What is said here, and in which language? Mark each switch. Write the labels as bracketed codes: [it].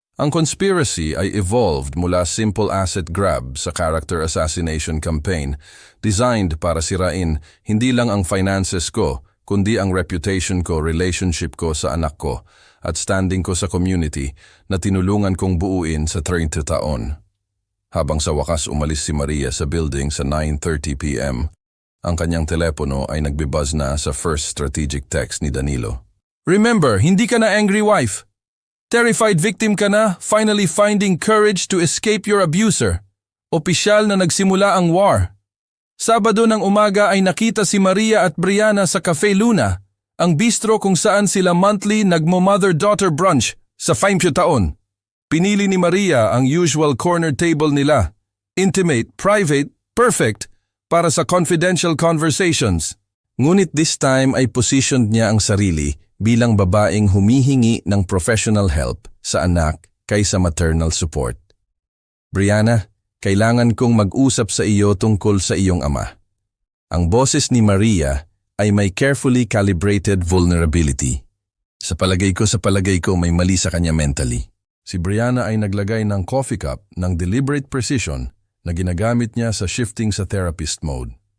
[tl] Ang conspiracy ay evolved mula simple asset grab sa character assassination campaign designed para sirain hindi lang ang finances ko, kundi ang reputation ko, relationship ko sa anak ko, at standing ko sa community na tinulungan kong buuin sa 30 taon. Habang sa wakas umalis si Maria sa building sa 9:30 p.m., ang kanyang telepono ay nagbibuzz na sa first strategic text ni Danilo. Remember, hindi ka na angry wife. [en] Terrified victim [tl] ka na, [en] finally finding courage to escape your abuser. [tl] Opisyal na nagsimula ang war. Sabado ng umaga ay nakita si Maria at Brianna sa Cafe Luna, ang bistro kung saan sila monthly nagmo-mother-daughter brunch sa 50 taon. Pinili ni Maria ang usual corner table nila, intimate, private, perfect, para sa confidential conversations. Ngunit this time ay positioned niya ang sarili bilang babaeng humihingi ng professional help sa anak kaysa maternal support. Brianna, kailangan kong mag-usap sa iyo tungkol sa iyong ama. Ang boses ni Maria ay may carefully calibrated vulnerability. Sa palagay ko may mali sa kanya mentally. Si Brianna ay naglagay ng coffee cup ng deliberate precision na ginagamit niya sa shifting sa therapist mode.